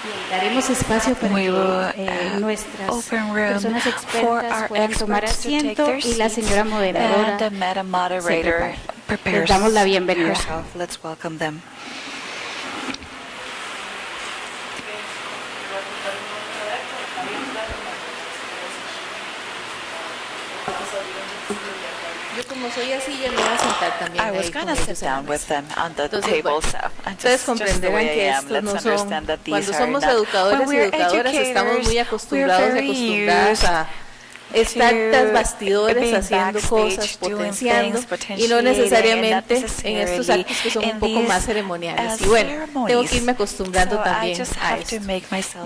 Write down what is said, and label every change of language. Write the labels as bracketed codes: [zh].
[es] daremos espacio para que nuestras personas expertas puedan tomar asiento, y la señora moderadora se prepare. Les damos la bienvenida. [en] Let's welcome them. [es] Yo como soy así, yo me voy a sentar también. [en] I was going to sit down with them on the table, so [es] ustedes comprenderán que estos no son, cuando somos educadores y educadoras, estamos muy acostumbrados y acostumbradas a estar tras bastidores haciendo cosas, potenciando, y no necesariamente en estos actos que son un poco más ceremoniales. Y bueno, tengo que irme acostumbrando también a esto.